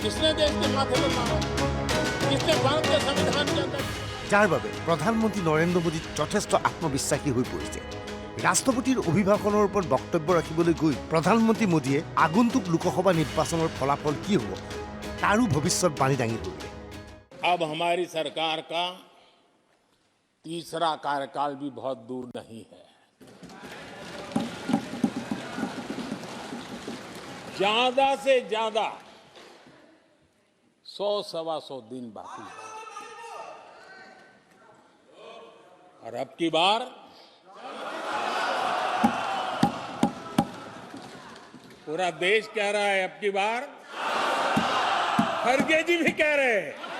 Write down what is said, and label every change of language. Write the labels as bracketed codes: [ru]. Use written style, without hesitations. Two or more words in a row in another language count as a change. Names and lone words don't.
[as] যাৰ বাবে প্ৰধানমন্ত্ৰী নৰেন্দ্ৰ মোদী যথেষ্ট আত্মবিশ্বাসী হৈ পৰিছে। ৰাষ্ট্ৰপতিৰ অভিভাষণৰ ওপৰত বক্তব্য ৰাখিবলৈ গৈ প্ৰধানমন্ত্ৰী মোদীয়ে আগন্তুক লোকসভা নিৰ্বাচনৰ ফলাফল কি হ'ব তাৰো ভৱিষ্যতবাণী দাঙি ধৰিলে। [hi] अब हमारी सरकार का तीसरा कार्यकाल भी बहुत दूर नहीं है। ज्यादा से ज्यादा 100-125 दिन बाकी है और अब की बार पूरा देश कह रहा है अब की बार, खड़गे जी भी कह रहे हैं।